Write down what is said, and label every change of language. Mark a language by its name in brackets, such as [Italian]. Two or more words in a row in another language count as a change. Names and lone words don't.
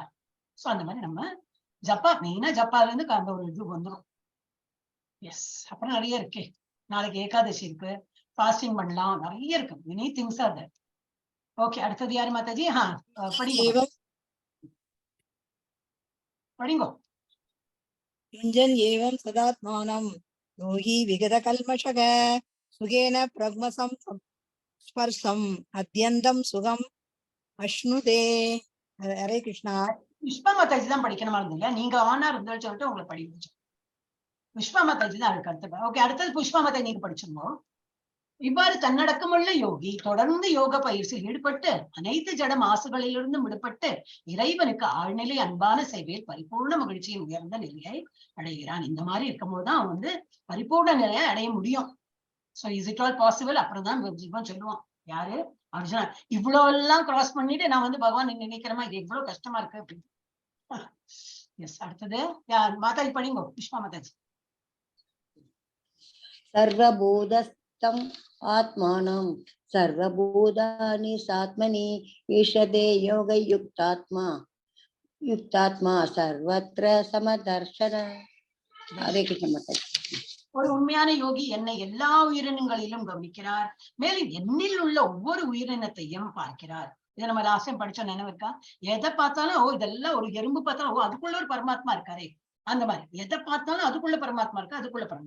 [Tamil] சோ அந்த மாதிரி நம்ம ஜப்பா மெயினா ஜப்பால இருந்து அந்த ஒரு இது வந்துடும். எஸ், அப்புறம் நிறைய இருக்கு, நாளைக்கு ஏகாதசி இருக்கு, ஃபாஸ்டிங் பண்ணலாம், நிறைய இருக்கு, [English] many things are there. [Tamil] ஓகே, அடுத்தது யாரு மாதாஜி? படிங்க. படிங்கோ. [Sanskrit] युञ्जन् एवं सदात्मानं योगी विगतकल्मषः सुखेन प्रग्मसं स्पर्शम् अत्यन्तं सुखम् अश्नुते. हरे कृष्णा. [Tamil] புஷ்பா மாதாஜி தான் படிக்கணுமா இருந்தீங்க, நீங்க ஆனா இருந்தாலும் சொல்லிட்டு உங்களை படிக்க வச்சோம். புஷ்பா மாதாஜி தான் அதுக்கு அடுத்தது. ஓகே, அடுத்தது புஷ்பா மாதாஜி நீங்க படிச்சிருந்தோம். இவ்வாறு தன்னடக்கமுள்ள யோகி தொடர்ந்து யோக பயிற்சியில் ஈடுபட்டு அனைத்து ஜட மாசுகளிலிருந்தும் விடுபட்டு இறைவனுக்கு ஆழ்நிலை அன்பான சேவையில் பரிபூர்ண மகிழ்ச்சியின் உயர்ந்த நிலையை அடைகிறான். இந்த மாதிரி இருக்கும் போதுதான் அவன் வந்து பரிபூர்ண நிலையை அடைய முடியும். [English] So is it all possible? [Tamil] அப்புறம் தான் சொல்லுவான் யாரு, அர்ஜுனா. இவ்வளவு எல்லாம் கிராஸ் பண்ணிட்டு நான் வந்து பகவான் நினைக்கிறேமா, இது எவ்வளவு கஷ்டமா இருக்கு அப்படின்னு. எஸ், அடுத்தது மாதாஜி படிங்கோ. புஷ்பா மாதாஜி. [Sanskrit] सर्वभूतस्थम् आत्मानं सर्वभूतानि सात्मनि ईशते युक्तात्मा सर्वत्र समदर्शन. हरे कृष्ण माताजी. [Tamil] ஒரு உண்மையான யோகி என்னை எல்லா உயிரினங்களிலும் கவனிக்கிறார், மேலும் என்னில் உள்ள ஒவ்வொரு உயிரினத்தையும் பார்க்கிறார். இதை நம்ம லாஸ்ட் படிச்சோம், நினைவு இருக்கா? எதை பார்த்தாலும் ஓ இதெல்லாம் ஒரு எறும்பு பார்த்தாலும் ஓ அதுக்குள்ள ஒரு பரமாத்மா இருக்காரே, அந்த மாதிரி எதை பார்த்தாலும் அதுக்குள்ள பரமாத்மா இருக்கு, அதுக்குள்ள பரமாத்மா.